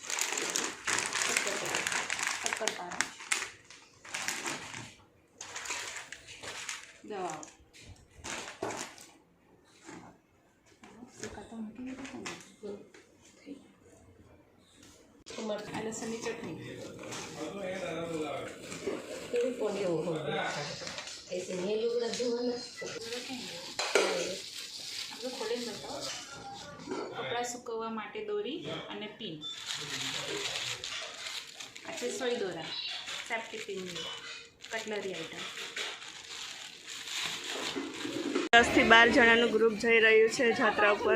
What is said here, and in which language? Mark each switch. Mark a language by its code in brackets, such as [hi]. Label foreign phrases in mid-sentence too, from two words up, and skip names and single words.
[gu] શક્કરપારા. દવાઓ. સુકાતો મૂકી દીધો ને. આ લસણની ચટણી. એવું પણ એવું હોય. [hi] ऐसे नहीं लोग जोवाना [gu] આપણે ખોલીને બતાવો. કપડાં સૂકવવા માટે દોરી અને પિન. આ છે સોય દોરા, [en] safety pin, cutlery item. [gu] 10 થી 12 જણાનું ગ્રુપ જઈ રહ્યું છે જાત્રા ઉપર.